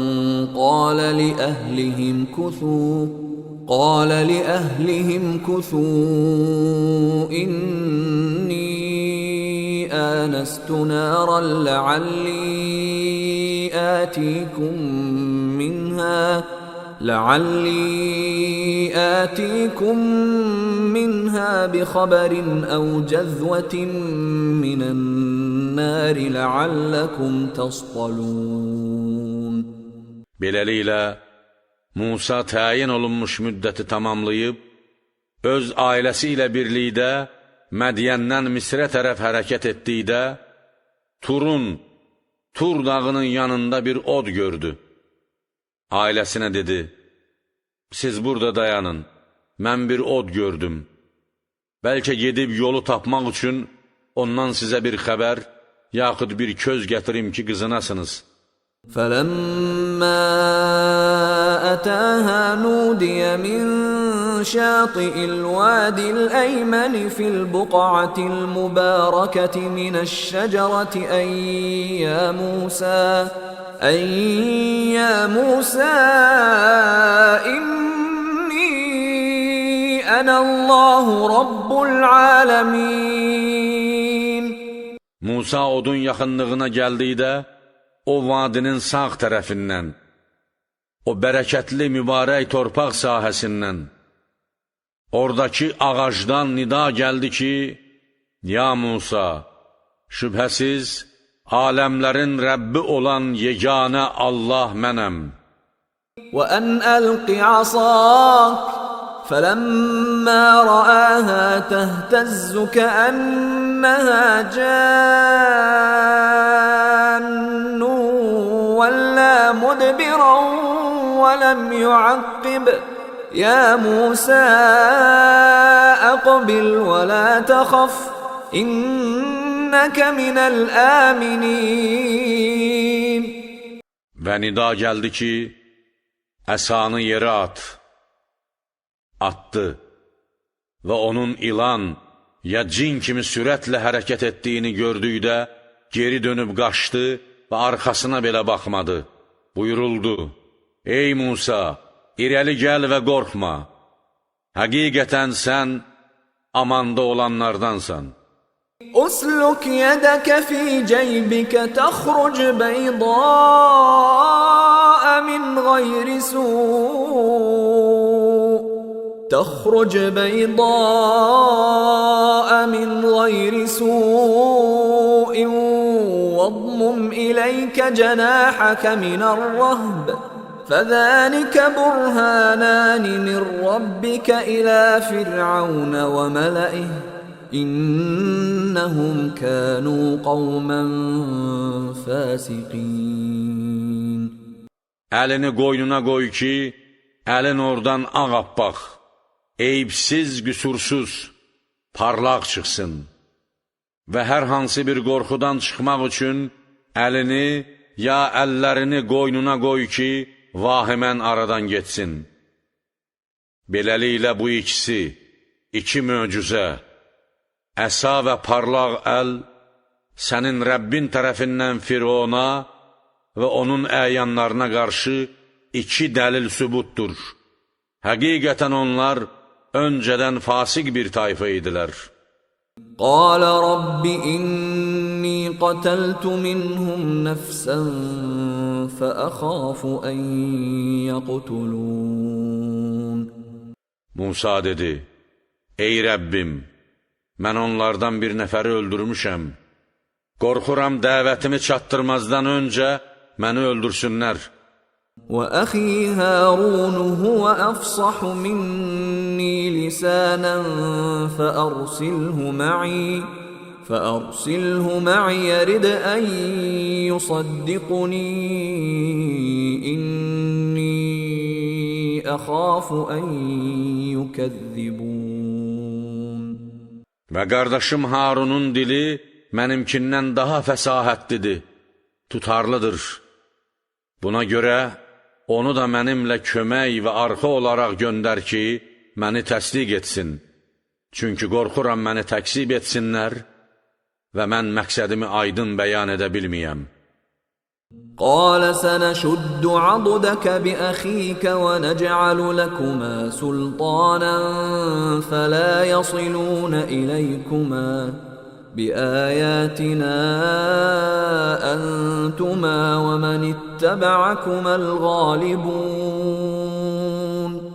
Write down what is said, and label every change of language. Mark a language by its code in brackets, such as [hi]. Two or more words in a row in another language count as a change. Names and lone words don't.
[ar] قال لأهلهم كثوا إني آنست نارا لعلي آتيكم منها بخبر أو جذوة من النار لعلكم تصطلون. [az] Beləliklə, Musa təyin olunmuş müddəti tamamlayıb, öz ailəsi ilə birlikdə Mədiyəndən Misrə tərəf hərəkət etdikdə, Tur dağının yanında bir od gördü. Ailəsinə dedi, siz burada dayanın, mən bir od gördüm. Bəlkə gedib yolu tapmaq üçün ondan sizə bir xəbər, yaxud bir köz gətirim ki, qızınasınız. [ar] فَلَمَّا أَتَاهَا نُودِيَ مِنْ شَاطِئِ الْوَادِ الْأَيْمَنِ فِي الْبُقْعَةِ الْمُبَارَكَةِ مِنَ الشَّجَرَةِ أَنْ يَا مُوسَى إِنِّي أَنَا اللَّهُ رَبُّ الْعَالَمِينَ. [az] Musa odun yaxınlığına gəldikdə, o vadinin sağ tərəfindən, o bərəkətli mübarək torpaq sahəsindən, oradakı ağacdan nida gəldi ki, ya Musa, şübhəsiz, aləmlərin Rəbbi olan yeganə Allah mənəm. [ar] وَأَنْ أَلْقِ عَصَاكَ فَلَمَّا رَآهَا تَهْتَزُّ كَأَنَّهَا جَانٌّ وَلَّى مُدْبِرًا وَلَمْ يُعَقِّبْ يَا مُوسَى أَقْبِلْ وَلَا تَخَفْ إِنَّكَ مِنَ الْآمِنِينَ. [az] Və nida gəldi ki, əsanı yerə at. Attı və onun ilan ya cin kimi sürətlə hərəkət etdiyini gördükdə geri dönüb qaçdı və arxasına belə baxmadı. Buyuruldu, ey Musa, irəli gəl və qorxma. Həqiqətən sən amanda olanlardansan. [ar] اسلك يدك في جيبك تخرج بيضاء من غير سوء واضمم إليك جناحك من الرهب فذلك برهانان من ربك إلى فرعون وملئه إنهم كانوا قوما فاسقين. [az] Əlini qoynuna qoy ki, əlin oradan ağappaq, eyibsiz, qüsursuz, parlaq çıxsın. Və hər hansı bir qorxudan çıxmaq üçün əlini ya əllərini qoynuna qoy ki, vahimən aradan getsin. Beləliklə bu ikisi, iki möcüzə, əsa və parlaq əl, sənin Rəbbin tərəfindən Firona və onun əyanlarına qarşı iki dəlil sübutdur. Həqiqətən onlar öncədən fasik bir tayfa idilər. [ar] قال رب إني قتلت منهم نفسا فأخاف أن يقتلون. [az] Musa dedi, ey Rəbbim, mən onlardan bir nəfəri öldürmüşəm. Qorxuram dəvətimi çatdırmazdan öncə məni öldürsünlər. [ar] وأخي هارون هو أفصح مني لسانا فأرسله معي يرد أن يصدقني إني أخاف أن يكذبون. [az] Və qardaşım Harunun dili mənimkindən daha fəsahətlidir, tutarlıdır. Buna görə onu da mənimlə kömək və arxa olaraq göndər ki, məni təsdiq etsin. Çünki qorxuram məni təksib etsinlər və mən məqsədimi aydın bəyan edə bilməyəm. [ar] قال سنشد عضدك بأخيك ونجعل لكما سلطانا فلا يصلون إليكما بآياتنا أنتما ومن اتبعكما الغالبون.